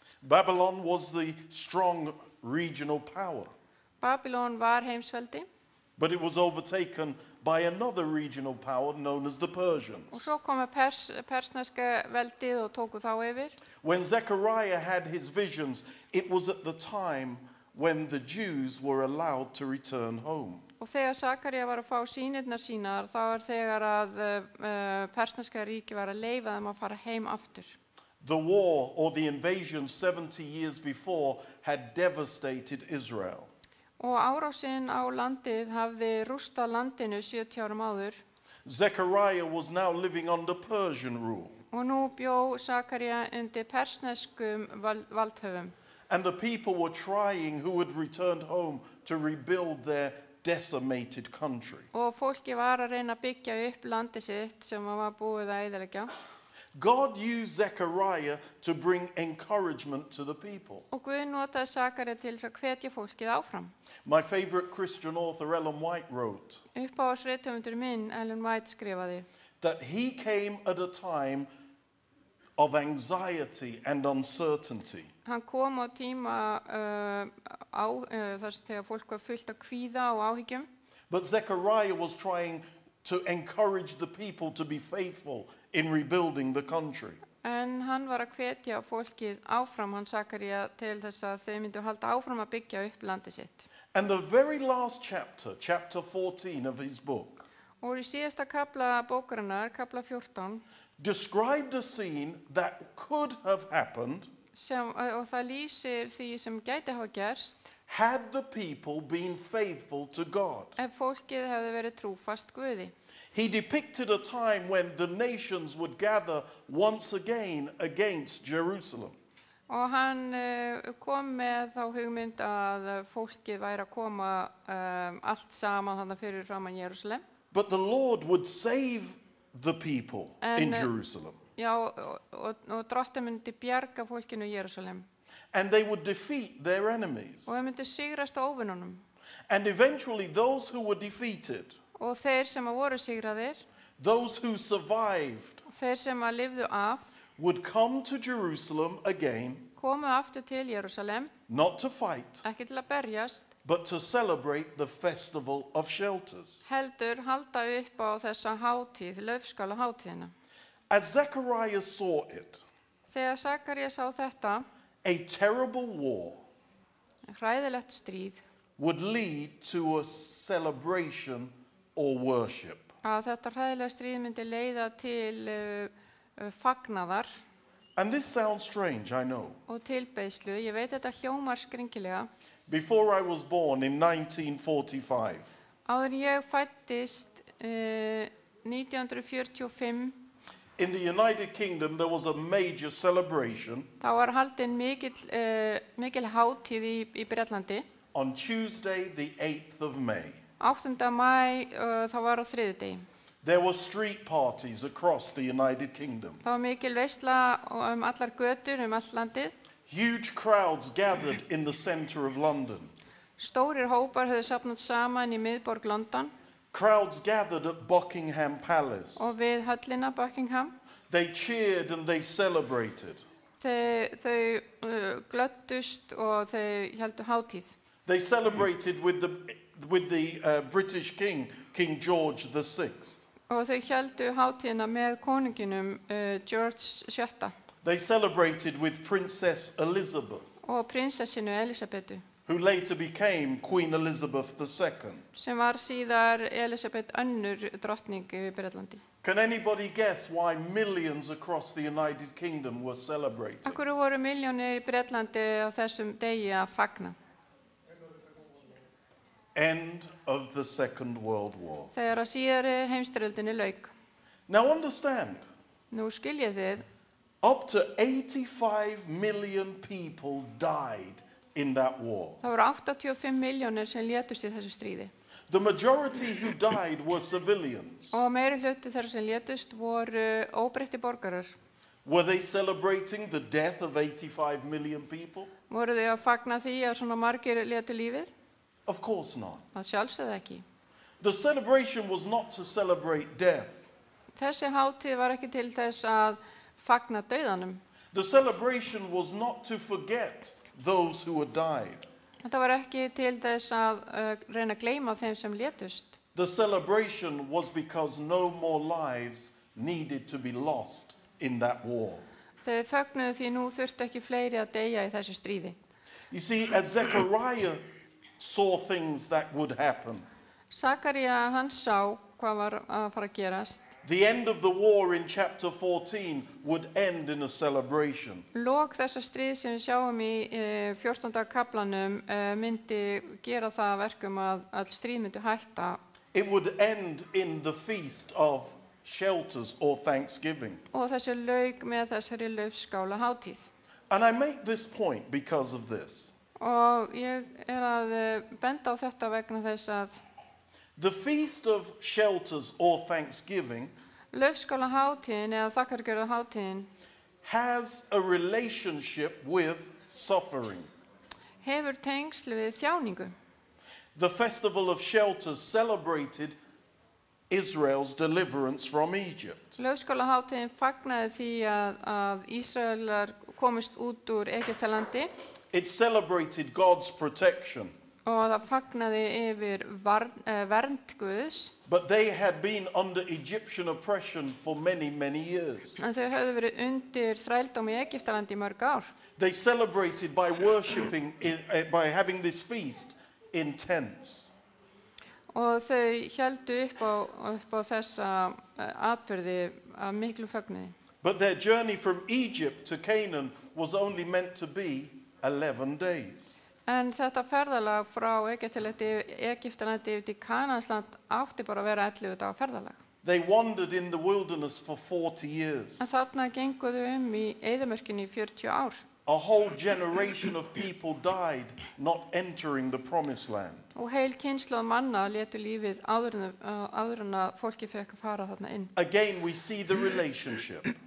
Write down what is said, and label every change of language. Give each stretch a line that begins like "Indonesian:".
English: Babylon was the strong regional power.
Icelandic: Babylon var heimsveldi.
English: But it was overtaken by another regional power known as the
Icelandic: Og
English: Persians.
Icelandic: svo komu persneska veldið og tóku þá yfir.
English: When Zechariah had his visions, it was at the time when the Jews were allowed to return home.
Icelandic: Og þegar Sakaría var að fá sýnirnar sínar, þá var þegar að persneska ríki var að leyfa þeim að fara heim aftur.
English: The war or the invasion 70 years before had devastated Israel.
Icelandic: Og árásinn á landið hafði rústað landinu 70 árum áður.
English: Zechariah was now living under Persian rule.
Icelandic: Og nú bjó Sakaría undir persneskum valdhöfum.
English: And the people were trying who had returned home to rebuild their decimated country.
Icelandic: Og fólki var að reyna að byggja upp landið sitt sem var búið að eyðileggja.
English: God used Zechariah to bring encouragement to the people.
Icelandic: Og Guð notaði Sakaría til þess að hvetja fólkið áfram.
English: My favorite Christian author, Ellen White, wrote
Icelandic: Uppáhaldsrithöfundur minn, Ellen White, skrifaði
English: that he came at a time of anxiety and uncertainty.
Icelandic: Hann kom á tíma þar sem þegar fólk var fullt af kvíða og áhyggjum.
English: But Zechariah was trying to encourage the people to be faithful in rebuilding the country.
Icelandic: En hann var að hvetja fólkið áfram, hann Sakaría, til þess að þau myndu halda áfram að byggja upp landið sitt.
English: And the very last chapter, chapter 14 of his book,
Icelandic: Og í síðasta kafla bókarinnar, kafla 14,
English: described a scene that could have happened
Icelandic: og það lýsir því sem gæti hafa gerst
English: had the people been faithful to God.
Icelandic: ef fólkið hefði verið trúfast Guði.
English: He depicted a time when the nations would gather once again against Jerusalem.
Icelandic: Og hann kom með þá hugmynd að fólkið væri að koma allt saman þarna fyrir framan Jerúsalem.
English: But the Lord would save the people in Jerusalem.
Icelandic: Já, og drottinn myndi bjarga fólkinu í Jerúsalem.
English: And they would defeat their enemies.
Icelandic: Og þau myndi sigrast á óvinunum.
English: And eventually those who were defeated,
Icelandic: Og þeir sem að voru sigraðir,
English: those who survived,
Icelandic: þeir sem að lifðu af,
English: would come to Jerusalem again,
Icelandic: komu aftur til Jerúsalem,
English: not to fight,
Icelandic: ekki til að berjast,
English: but to celebrate the festival of shelters.
Icelandic: heldur halda upp á þessa hátíð, laufskála hátíðina.
English: As Zechariah saw it,
Icelandic: Þegar Sakaría sá þetta,
English: a terrible war
Icelandic: hræðilegt stríð,
English: would lead to a celebration or worship.
Icelandic: að þetta hræðilega stríð myndi leiða til fagnaðar
English: And this sounds strange, I know.
Icelandic: og tilbeiðslu. Ég veit þetta hljómar skringilega.
English: Before I was born in 1945,
Icelandic: Áður en ég fæddist 1945,
English: in the United Kingdom there was a major celebration
Icelandic: þá var haldin mikil hátíð í Bretlandi.
English: on Tuesday the 8th of May.
Icelandic: 8. maí, þá var á þriðjudegi.
English: There were street parties across the United Kingdom.
Icelandic: Það var mikil veisla allar götur allt landið.
English: Huge crowds gathered in the centre of London.
Icelandic: Stórir hópar höfðu safnast saman í miðborg London
English: Crowds gathered at Buckingham Palace.
Icelandic: og við höllina Buckingham.
English: They cheered and they celebrated.
Icelandic: Þau glöddust og þau héldu hátíð.
English: They celebrated with the British King, King George VI.
Icelandic: Og þau héldu hátíðina með konunginum George VII
English: They celebrated with Princess Elizabeth,
Icelandic: og prinsessinu Elisabetu,
English: who later became Queen Elizabeth II.
Icelandic: sem var síðar Elisabeth önnur drottning í Bretlandi.
English: Can anybody guess why millions across the United Kingdom were celebrating?
Icelandic: Akkur voru milljónir í Bretlandi á þessum degi að fagna.
English: End of the Second World War.
Icelandic: Þegar að síðari heimsstyrjöldinni lauk.
English: Now understand,
Icelandic: Nú skiljið þið,
English: up to 85 million people died in that war.
Icelandic: það voru 85 milljónir sem létust í þessu stríði.
English: The majority who died were civilians.
Icelandic: Og meiri hluti þeirra sem létust voru óbreyttir borgarar.
English: Were they celebrating the death of 85 million people?
Icelandic: Voru þau að fagna því að svona margir létu lífið?
English: Of course not.
Icelandic: Það sjálfsögðu ekki.
English: The celebration was not to celebrate death.
Icelandic: Þessi hátíð var ekki til þess að fagna dauðanum.
English: The celebration was not to forget those who had died.
Icelandic: Þetta var ekki til þess að reyna að gleyma þeim sem létust.
English: The celebration was because no more lives needed to be lost in that war.
Icelandic: Þau fögnuðu því nú þurfti ekki fleiri að deyja í þessu stríði.
English: You see, as Zechariah saw things that would happen,
Icelandic: Sakaría hann sá hvað var að fara að gerast.
English: the end of the war in chapter 14 would end in a celebration.
Icelandic: Lok þessa stríð sem við sjáum í 14. kaflanum myndi gera það að verkum að all stríð myndi hætta.
English: It would end in the feast of shelters or Thanksgiving.
Icelandic: Og þessi lauk með þessari laufskála hátíð.
English: And I make this point because of this.
Icelandic: Og ég að benda á þetta vegna þess að
English: The feast of shelters or Thanksgiving
Icelandic: laufskála hátíðin eða þakkargjörða hátíðin
English: has a relationship with suffering.
Icelandic: hefur tengsl við þjáningu.
English: The festival of shelters celebrated Israel's deliverance from Egypt.
Icelandic: Laufskála hátíðin fagnaði því að Ísraelar komist út úr Egyptalandi
English: It celebrated God's protection,
Icelandic: og það fagnaði yfir vernd Guðs,
English: but they had been under Egyptian oppression for many, many years.
Icelandic: en þau höfðu verið undir þrældóm í Egyptalandi í mörg ár.
English: They celebrated by worshiping, by having this feast in tents.
Icelandic: Og þau héldu upp á þessa atburði af miklu fögnuði.
English: But their journey from Egypt to Canaan was only meant to be 11 days.
Icelandic: En þetta ferðalag frá Egyptalandi yfir til Kanansland átti bara að vera 11 daga ferðalag.
English: They wandered in the wilderness for 40 years.
Icelandic: En þarna genguðu í eyðimörkinni í 40 ár.
English: A whole generation of people died not entering the promised land.
Icelandic: Og heil kynslóð manna létu lífið áður en að fólki fekk að fara þarna inn.
English: Again, we see the relationship